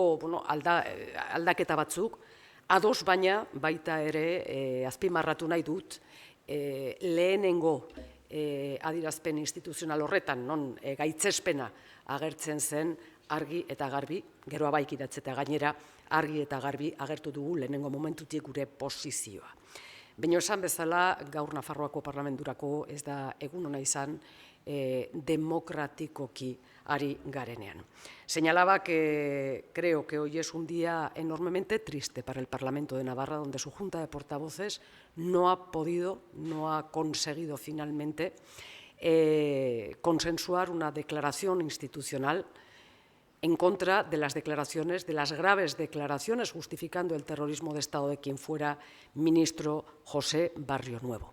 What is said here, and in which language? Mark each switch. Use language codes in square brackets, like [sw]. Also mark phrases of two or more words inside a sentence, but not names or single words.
[eu] aldaketa batzuk, ados baina baita ere azpimarratu nahi dut lehenengo adierazpen instituzional horretan, non gaitzespena agertzen zen argi eta garbi, geroa baik idatzeta gainera, argi eta garbi agertu dugu lehenengo momentutik gure posizioa. Baina esan bezala, gaur Nafarroako parlamenturako ez da egun ona izan democratikoki ari garenean. [es] Señalaba que creo que hoy es un día enormemente triste para el Parlamento de Navarra, donde su Junta de Portavoces no ha conseguido finalmente consensuar una declaración institucional en contra de las declaraciones, de las graves declaraciones justificando el terrorismo de Estado de quien fuera ministro José Barrio Nuevo.